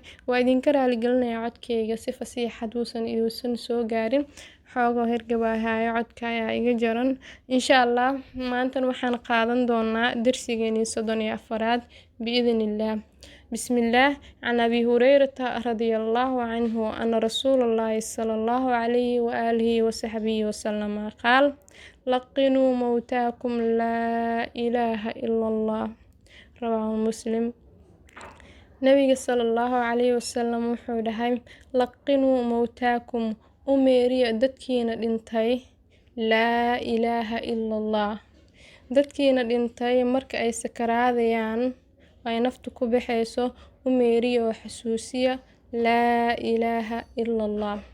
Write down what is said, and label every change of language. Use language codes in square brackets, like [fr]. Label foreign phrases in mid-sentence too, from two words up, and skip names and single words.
[so] Waa idinka raali gelinayaa codkayga si fasiix haduusan iduusan soo gaarin. Xoogo hergabaahayo codka ayaa iga jaran. [ar] إن شاء الله [so] maanta waxaan qaadan doonaa darsigeeni 34 biidhnillah. Bismillah. [ar] عن أبي هريرة رضي الله عنه أن رسول الله صلى الله عليه وعلى آله وصحبه وسلم قال لقنوا موتاكم لا إله إلا الله. رواه مسلم. [so] Nabiga [ar] صلى الله عليه وسلم [so] wuxuu dhahay [ar] لقنوا موتاكم [so] umeeriya dadkiina dhintay [ar] لا إله إلا الله. [so] Dadkiina dhintay marka ay sakaraadayaan ay naftu ku baxayso umeeriya oo xasuusiya [ar] لا إله إلا الله.